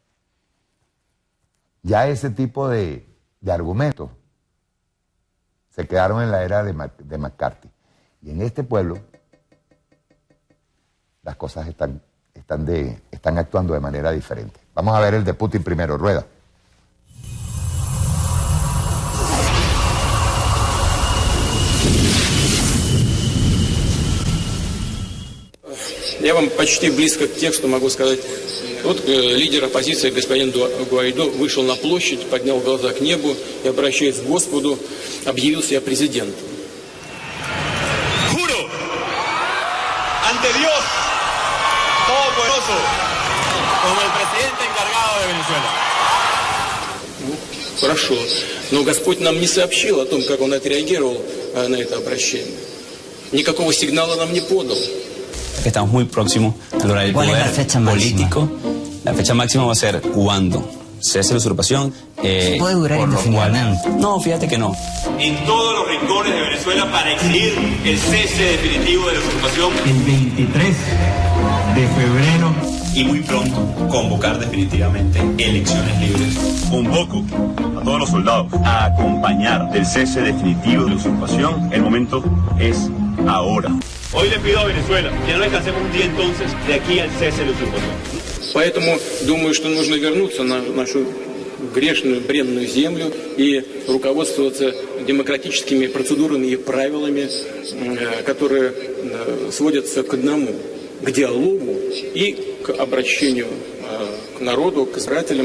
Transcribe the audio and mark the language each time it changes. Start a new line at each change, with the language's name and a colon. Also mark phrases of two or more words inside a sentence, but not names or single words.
Spanish: Ya ese tipo de argumentos se quedaron en la era de McCarthy. Y en este pueblo las cosas están actuando de manera diferente. Vamos a ver el de Putin primero, rueda.
Russian: Я вам почти близко к тексту могу сказать. Вот лидер оппозиции господин Гуайдо вышел на площадь, поднял глаза к небу и, обращаясь к Господу, объявил себя президентом.
Spanish: Juro ante Dios Todopoderoso como el presidente encargado de Venezuela.
Russian: Хорошо. Но Господь нам не сообщил о том, как он отреагировал на это обращение. Никакого сигнала нам не подал.
Spanish: Que estamos muy próximos a lograr el poder político. La fecha máxima va a ser cuando cese la usurpación. ¿Puede durar indefinidamente? No, fíjate que no. En todos los rincones de Venezuela para exigir el cese definitivo de la usurpación. El 23 de febrero. Y muy pronto convocar definitivamente elecciones libres. Convoco a todos los soldados a acompañar del cese definitivo de la usurpación. El momento es ahora. Hoy le pido a Venezuela que no descansemos un día entonces de aquí al cese de la usurpación.
Russian: Поэтому думаю, что нужно вернуться на нашу грешную, бренную землю и руководствоваться демократическими процедурами и правилами, которые сводятся к одному, к диалогу и к обращению к народу, к избирателям.